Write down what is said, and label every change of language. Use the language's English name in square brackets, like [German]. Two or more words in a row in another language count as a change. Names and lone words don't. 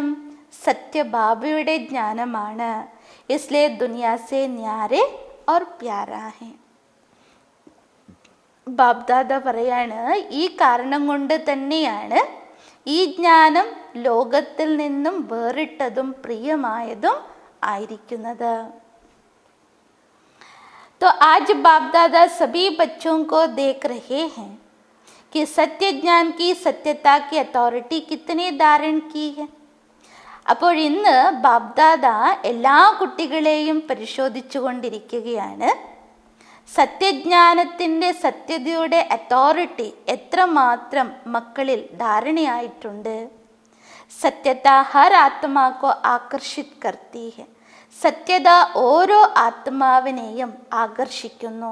[Malayalam] സത്യബാബയുടെ ജ്ഞാനമാണ്. [Hindi] इसलिए दुनिया से न्यारे और प्यारा है. [Malayalam] ബാബ്ദാദ പറയാണ്, ഈ കാരണം കൊണ്ട് തന്നെയാണ് ഈ ജ്ഞാനം ലോകത്തിൽ നിന്നും വേറിട്ടതും പ്രിയമായതും ആയിരിക്കുന്നത്. [Hindi] तो आज बाप दादा सभी बच्चों को देख रहे हैं कि सत्य ज्ञान की सत्यता की अथॉरिटी कितने धारण की है. [Malayalam] അപ്പോൾ ഇന്ന് ബാബ്ദാദ എല്ലാ കുട്ടികളെയും പരിശോധിച്ചു കൊണ്ടിരിക്കുകയാണ്. സത്യജ്ഞാനത്തിൻ്റെ, സത്യതയുടെ അതോറിറ്റി എത്രമാത്രം മക്കളിൽ ധാരണയായിട്ടുണ്ട്. [Hindi] सत्यता हर आत्मा को आकर्षित करती है, [Malayalam] സത്യത ഓരോ ആത്മാവിനെയും ആകർഷിക്കുന്നു.